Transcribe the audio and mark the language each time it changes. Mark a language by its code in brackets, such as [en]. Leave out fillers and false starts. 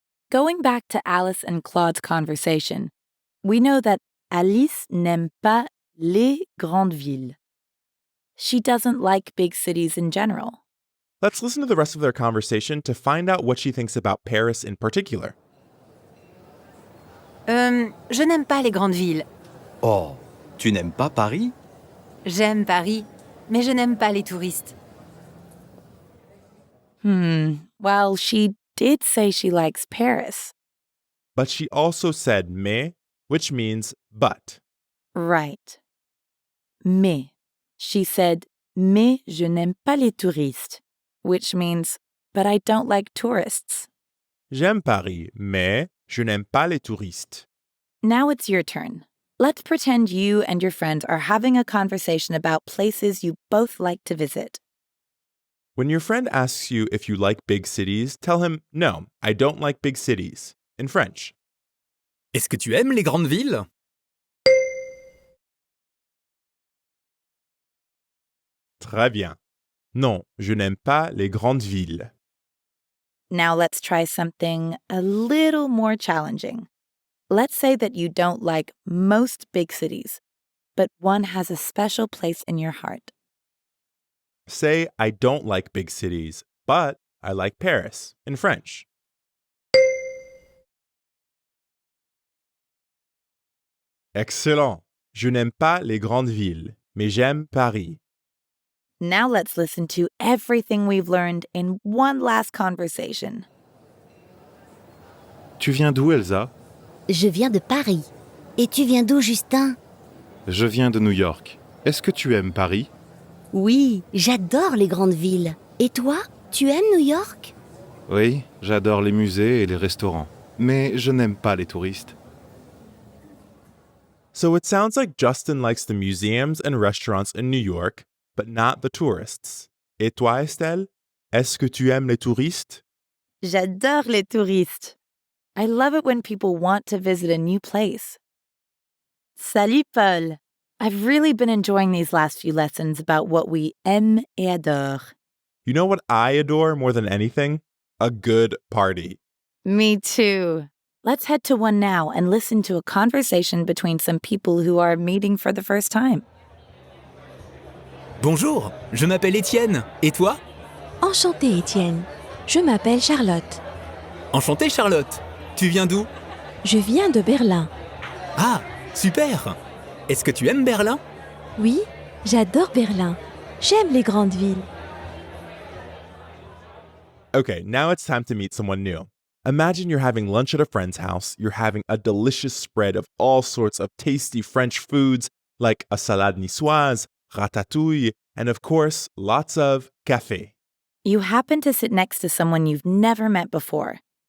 [en] Going back to Alice and Claude's conversation, we know that Alice [fr] n'aime pas les grandes villes. [en] She doesn't like big cities in general. Let's listen to the rest of their conversation to find out what she thinks about Paris in particular. [fr] Je n'aime pas les grandes villes. Oh, tu n'aimes pas Paris? J'aime Paris, mais je n'aime pas les touristes. [en] Well, she did say she likes Paris. But she also said mais, which means but. Right. Mais. She said, [fr] mais je n'aime pas les touristes, [en] which means, but I don't like tourists. [fr] J'aime Paris, mais je n'aime pas les touristes. [en] Now it's your turn. Let's pretend you and your friends are having a conversation about places you both like to visit. When your friend asks you if you like big cities, tell him, no, I don't like big cities, in French. [fr] Est-ce que tu aimes les grandes villes? Très bien. Non, je n'aime pas les grandes villes. [en] Now let's try something a little more challenging. Let's say that you don't like most big cities, but one has a special place in your heart. Say, I don't like big cities, but I like Paris, in French. Excellent. [fr] Je n'aime pas les grandes villes, mais j'aime Paris. [en] Now let's listen to everything we've learned in one last conversation. [fr] Tu viens d'où, Elsa? Je viens de Paris. Et tu viens d'où, Justin? Je viens de New York. Est-ce que tu aimes Paris? Oui, j'adore les grandes villes. Et toi, tu aimes New York? Oui, j'adore les musées et les restaurants. Mais je n'aime pas les touristes. [en] So it sounds like Justin likes the museums and restaurants in New York, but not the tourists. [fr] Et toi, Estelle? Est-ce que tu aimes les touristes? J'adore les touristes. [en] I love it when people want to visit a new place. Salut, Paul. I've really been enjoying these last few lessons about what we [fr] aime et adore. [en] You know what I adore more than anything? a good party. Me too. Let's head to one now and listen to a conversation between some people who are meeting for the first time. [fr] Bonjour, je m'appelle Étienne. Et toi? Enchantée, Étienne. Je m'appelle Charlotte. Enchanté, Charlotte. Tu viens d'où? Je viens de Berlin. Ah, super. Est-ce que tu aimes Berlin? Oui, j'adore Berlin. J'aime les grandes villes. [en] Okay, now it's time to meet someone new. Imagine you're having lunch at a friend's house. You're having a delicious spread of all sorts of tasty French foods like a salade niçoise, ratatouille, and of course, lots of café. You happen to sit next to someone you've never met before.